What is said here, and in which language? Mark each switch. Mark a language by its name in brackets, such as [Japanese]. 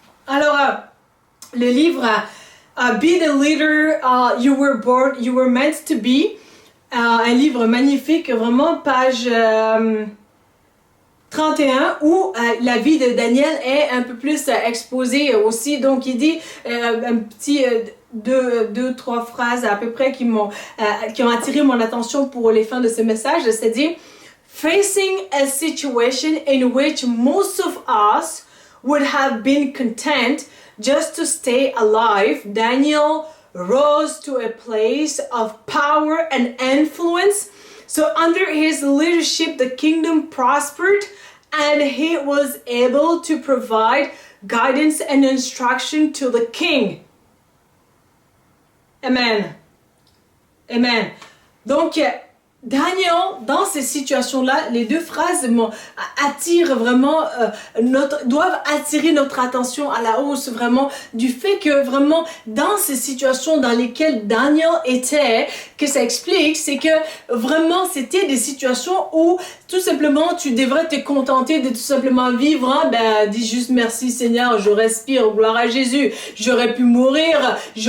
[French] Alors, le livre Be the Leader You Were Meant to Be, un livre magnifique, vraiment page 31, où la vie de Daniel est un peu plus exposée aussi. Donc, il dit un petit... deux, trois phrases à peu près qui ont attiré mon attention pour les fins de ce message. C'est-à-dire, [English] facing a situation in which most of us would have been content just to stay alive, Daniel rose to a place of power and influence. So under his leadership, the kingdom prospered and he was able to provide guidance and instruction to the king. Amen. Amen. [French] Donc, Daniel, dans ces situations-là, les deux phrases attirent vraiment, doivent attirer notre attention à la hausse, vraiment, du fait que vraiment, dans ces situations dans lesquelles Daniel était, que ça explique, c'est que vraiment, c'était des situations où, tout simplement, tu devrais te contenter de tout simplement vivre, dis juste merci Seigneur, je respire, gloire à Jésus, j'aurais pu mourir,